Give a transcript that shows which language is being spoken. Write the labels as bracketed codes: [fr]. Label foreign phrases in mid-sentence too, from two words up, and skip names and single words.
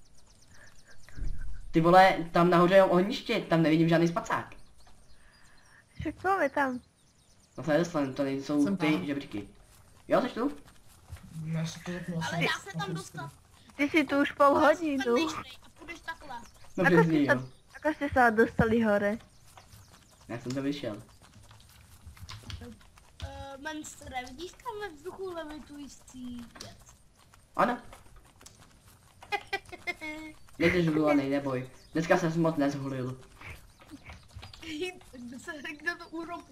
[cs] Ty vole, tam nahoře je ohniště, tam nevidím žádný spacák. Však máme tam. No se nedostanu, to nejsou Jsem ty tam. žebříky. Jo, jsi tu? Já se to zapnu Ale dá se tam dostat. Ty si tu už půl hodinu. A půjdeš takhle. No [sk] Ako [cs] přesně [sk] ste sa, [cs] jo. [sk] ako ste sa dostali hore? [cs] Já jsem to vyšel. Menstre, vidíš tam ve vzduchu levitující věc? Ano. Nejde žulovaný, neboj. Dneska jsem moc nezhulil. [sk] Kdo to urobil?